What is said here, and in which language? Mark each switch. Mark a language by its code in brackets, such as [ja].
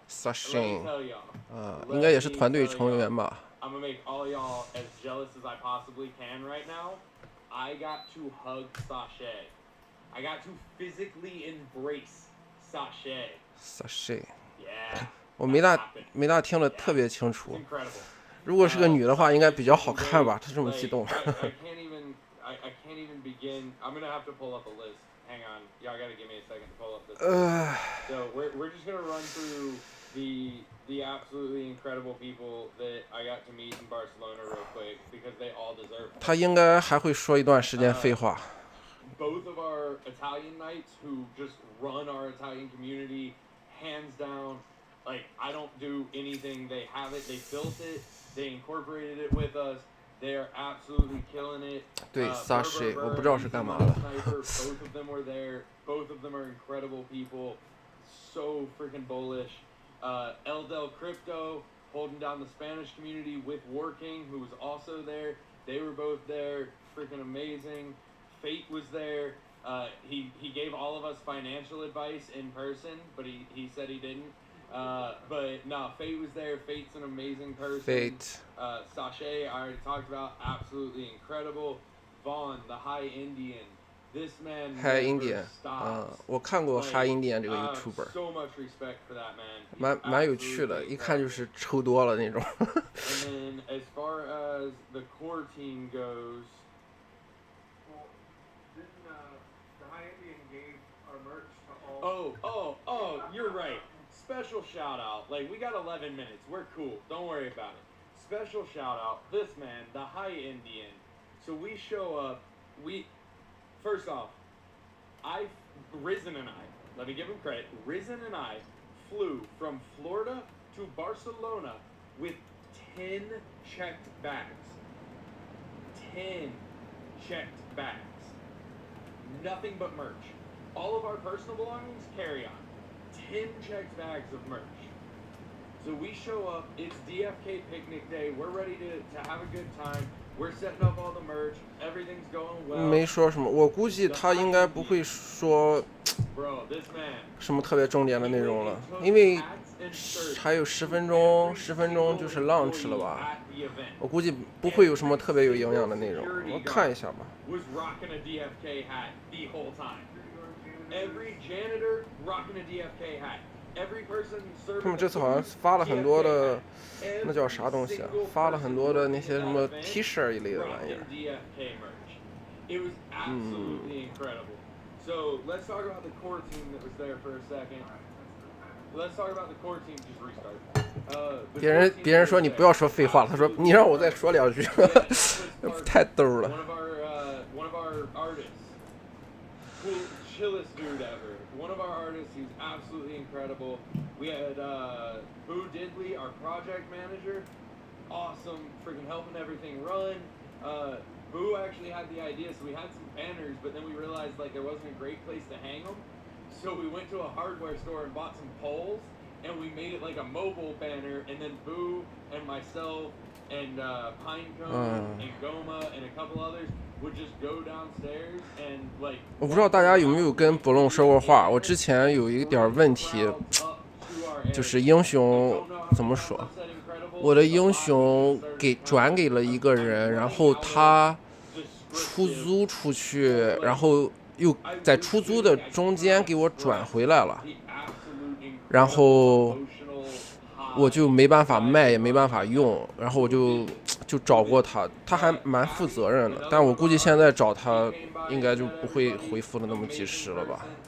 [zh] Sashay， 应该也是团队成员吧。 [en] I'm gonna make all y'all as jealous as I possibly can right now. I got to hug Sashay. I got to physically embrace Sashay. [zh] Sashay。 [en] Yeah. [zh] 我没大听得特别清楚。如果是个女的话，应该比较好看吧？她这么激动。 [en] I can't even begin. I'm gonna have to pull up a list. Hang on, y'all gotta give me a second to pull up this. So we're just gonna run through the absolutely incredible people that I got to meet in Barcelona real quick, because they all deserve it. [zh] 他应该还会说一段时间废话。 [en] Both of our Italian knights who just run our Italian community, hands down. Like, I don't do anything. They have it. They built it. They incorporated it with us. They are absolutely killing it. [zh] 对 Sashay 我不知道是干嘛的。 [en] Both of them were there. Both of them are incredible people. So freaking bullish. Eldel Crypto holding down the Spanish community with Working, who was also there. They were both there. Freaking amazing. Fate was there. He gave all of us financial advice in person, but he said he didn't. But no, Fate was there. Fate's an amazing person. Fate. Sashay, I already talked about, absolutely incredible. Vaughn, the High Indian. This man High never Indian， stops. [zh] 我看过 High Indian 这个 YouTuber， [en] So much respect for that man. [zh] 蛮有趣的，一看就是抽多了那种。 [en] And then as far as the core team goes, Well, didn't the High Indian gave our merch to all? Oh, you're right. Special shout out. Like, we got 11 minutes. We're cool. Don't worry about it. Special shout out. This man, the High Indian. So we show up. First off, Risen and I, let me give him credit. Risen and I flew from Florida to Barcelona with 10 checked bags. 10 checked bags. Nothing but merch. All of our personal belongings, carry on. 10 checked bags of merch. So we show up, it's DFK picnic day, we're ready to have a good time. We're setting up all the merch, everything's going well. [zh] 没说什么，我估计他应该不会说 [en] Bro, this man, [zh] 什么特别重点的内容了，因为还有10分钟，10分钟就是 launch 了吧？ [en] at the event [zh] 我估计不会有什么特别有营养的内容，我看一下吧。 [en] was rocking a DFK hat the whole time. Every janitor rocking a DFK hat. Every person [zh] 他们这次好像发了很多的，那叫啥东西啊？发了很多的那些什么 T 恤一类的玩意儿。 [en] DFK merch. It was absolutely incredible. So let's talk about the core team that was there for a second. Let's talk about the core team. Just restart. [zh] 别人说你不要说废话了，他说你让我再说2句，太逗了。 [en] One of our artists, chillest dude ever. One of our artists, he's absolutely incredible. We had Boo Diddley, our project manager, awesome, freaking helping everything run. Boo actually had the idea, so we had some banners, but then we realized like there wasn't a great place to hang them. So we went to a hardware store and bought some poles, and we made it like a mobile banner. And then Boo and myself and Pinecone and Goma and a couple others would just go downstairs and like. [zh] 我不知道大家有没有跟博龙说过话，我之前有一点问题，就是英雄怎么说？我的英雄转给了一个人，然后他出租出去，然后又在出租的中间给我转回来了，然后我就没办法卖，也没办法用，然后我就找过他，他还蛮负责任的，但我估计现在找他应该就不会回复的那么及时了吧。